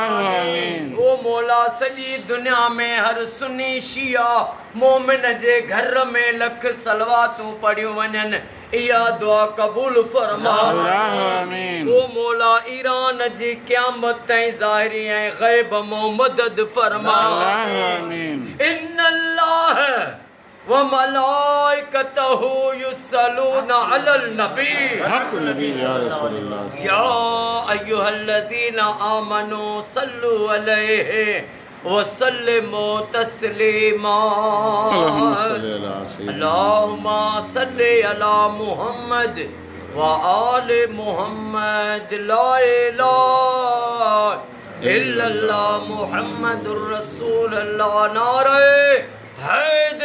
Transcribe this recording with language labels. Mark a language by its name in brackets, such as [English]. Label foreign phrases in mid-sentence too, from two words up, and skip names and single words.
[Sindhi] ओ मौला सॼी दुनिया में हर सुन्नी शिया मोमिन जे घर में लख सलवातूं पढ़ियूं वञनि इहा दुआ क़बूल फरमा। ओ मौला ईरान जी क़यामत ताईं ज़ाहिरी ऐं ग़ैब मो मदद फरमा। [Arabic] إن الله وملائكته يصلون على النبي حق نبي يا رسول الله يا أيها الذين آمنوا صلوا عليه وسلموا تسليما. اللهم صل على محمد وآل محمد لا إله إلا الله محمد رسول الله नारे है